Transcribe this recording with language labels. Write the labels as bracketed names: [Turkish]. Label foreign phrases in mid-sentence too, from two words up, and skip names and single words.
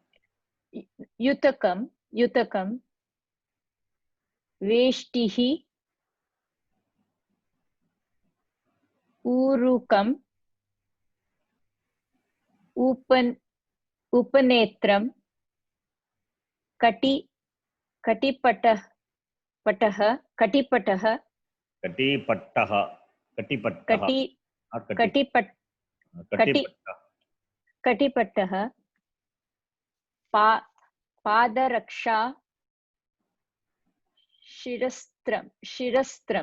[Sanskrit] युतकम्। वेष्टिः. Urukam. Upanetram. कटि कटिपटः पटः कटिपटः कटिपट्टः कटिपट्टः कटि not कटि कटिपट कटि कटिपट्टः कटिपटः पा पादरक्षा शिरस्त्रं